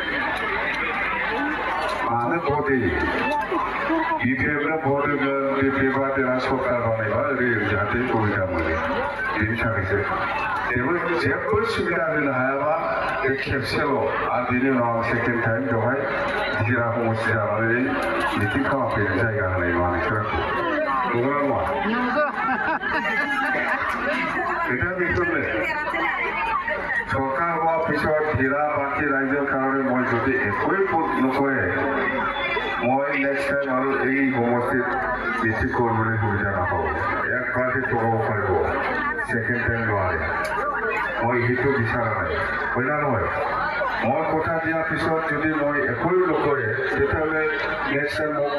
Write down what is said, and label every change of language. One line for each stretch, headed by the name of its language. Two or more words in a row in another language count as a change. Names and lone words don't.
Bodo: मानो भोट होयो बिपिएफनो भोट होगोन बिपिएफआ देरहा सरकार बानायबा ओरै जाहाथे सुबिदा मोनो बेनि थाखायसो जेबो सुबिदा होनो हायाबा बे खेबसेल' आरो बिनि उनाव आं
English: second time
Bodo: बेवहाय जिरा समस्ति जानानै मिटिं खालामफैनो जायगा होनाय नङा नोंसोरखौ नंगौना नङा
Assamese: खोथाया बेफोरनो सरकार হোৱাৰ পিছত হীৰা বাকী ৰাইজৰ কাৰণে মই যদি একোৱেই ভোট নকৰে মই
English: next time
Assamese: আৰু এই সমষ্টিত মিটিং কৰিবলৈ সুবিধা নাপাওঁ একবাৰতে টকাব পাৰিব সেকেন্ড টাইম নোৱাৰে মই সেইটো বিচৰা নাই হয় না নহয় মই কথা দিয়াৰ পিছত যদি মই একোৱেই নকৰে তেতিয়াহ'লে
English: next time
Assamese: মোক